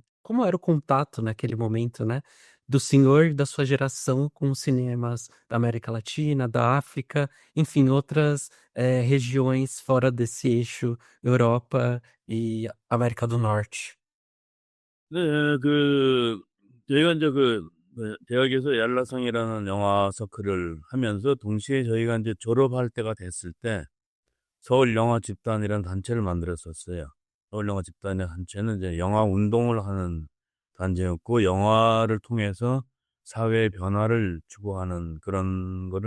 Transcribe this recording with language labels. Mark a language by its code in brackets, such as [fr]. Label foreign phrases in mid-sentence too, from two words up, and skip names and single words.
[pt] Como era o contato naquele momento, né, do senhor e da sua geração com os cinemas da América Latina, da África, enfim, outras regiões fora desse eixo Europa e América do Norte? [ko] 네, 저희가 이제 대학에서 얄라성이라는 영화 서클을 하면서 동시에 저희가 이제 졸업할 때가 됐을 때 서울 영화 집단이라는 단체를 만들었었어요. 서울 영화 집단의 단체는 이제 영화 운동을 하는 단체였고, 영화를 통해서 사회 변화를 추구하는 그런 거를